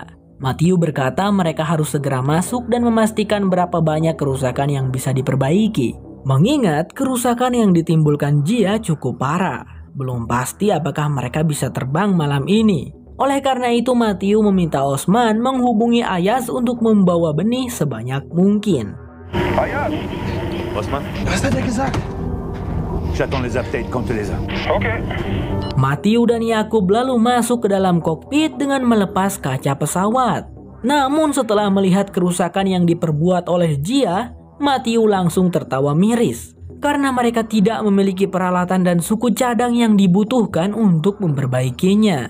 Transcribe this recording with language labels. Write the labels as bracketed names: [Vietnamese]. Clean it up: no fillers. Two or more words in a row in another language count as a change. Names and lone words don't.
[Indonesian] Matthew berkata mereka harus segera masuk dan memastikan berapa banyak kerusakan yang bisa diperbaiki. Mengingat kerusakan yang ditimbulkan Gia cukup parah. Belum pasti apakah mereka bisa terbang malam ini. Oleh karena itu Matthew meminta Osman menghubungi Ayaz untuk membawa benih sebanyak mungkin. Ayaz, Osman, [French] reste avec Isaac. J'attends les updates quand tu les as. Okay. [Indonesian] Matthew dan Yakub lalu masuk ke dalam kokpit dengan melepas kaca pesawat. Namun setelah melihat kerusakan yang diperbuat oleh Gia, Matthew langsung tertawa miris. Karena mereka tidak memiliki peralatan dan suku cadang yang dibutuhkan untuk memperbaikinya.